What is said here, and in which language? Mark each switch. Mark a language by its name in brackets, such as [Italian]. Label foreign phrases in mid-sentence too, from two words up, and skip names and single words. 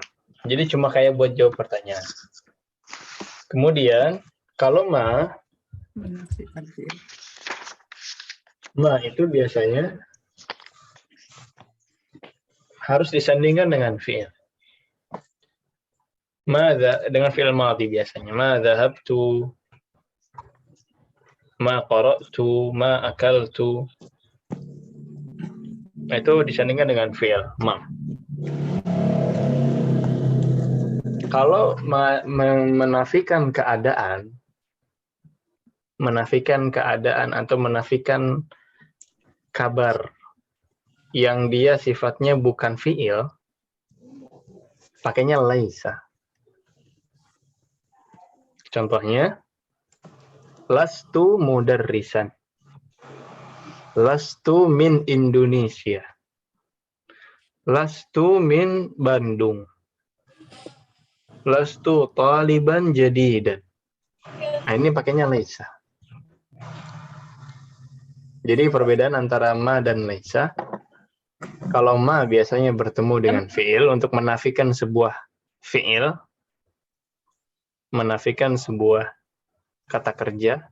[Indonesian] Jadi cuma kayak buat jawab pertanyaan. Kemudian kalau ma itu biasanya harus disandingkan dengan fi'il. Dengan [Arabic] فعل ماضي [Indonesian] biasanya. [Arabic] ما ذهبت، ما قرأت، ما أكلت. [Indonesian] Itu disandingkan dengan [Arabic] فعل ما. [Indonesian] Kalau menafikan keadaan atau menafikan kabar yang dia sifatnya bukan fi'il, pakainya laisa. Contohnya, [Arabic] لست مدرسا. Lastu min Indonesia. Lastu min Bandung. لست طالبا جديدا. [Indonesian] Nah, ini pakainya laisa. Jadi perbedaan antara ma dan laisa. Kalau ma biasanya bertemu dengan fi'il untuk menafikan sebuah fi'il, menafikan sebuah kata kerja.